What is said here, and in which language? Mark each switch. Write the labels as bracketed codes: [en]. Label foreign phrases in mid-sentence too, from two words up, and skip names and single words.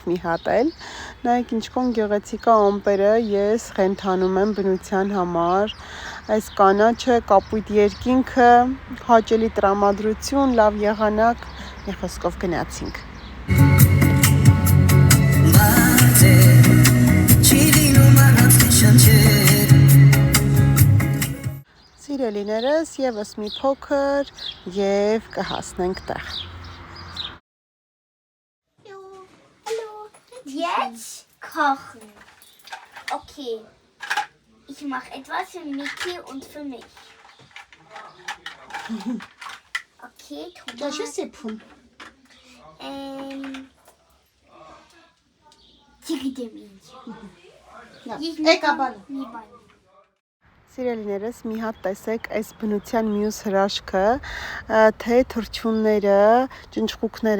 [hy] մի հատ էլ։ Նայեք ինչքան գեղեցիկ է ամպերը, ես խենթանում եմ բնության համար։ Այս կանաչը, կապույտ երկինքը, հաճելի տրամադրություն, լավ եղանակ, մի խոսքով գնացինք։ Սիրելիներս, եւս մի փոքր եւ կհասնենք տեղ։ [de] Hallo. Jetzt kochen. Okay. Ich mache etwas für Miki und für mich. Okay, Tomaten. [hy] Սիրելիներս, մի հատ տեսեք այս բնության մյուս հրաշքը, թե թռչունները, ճնճղուկները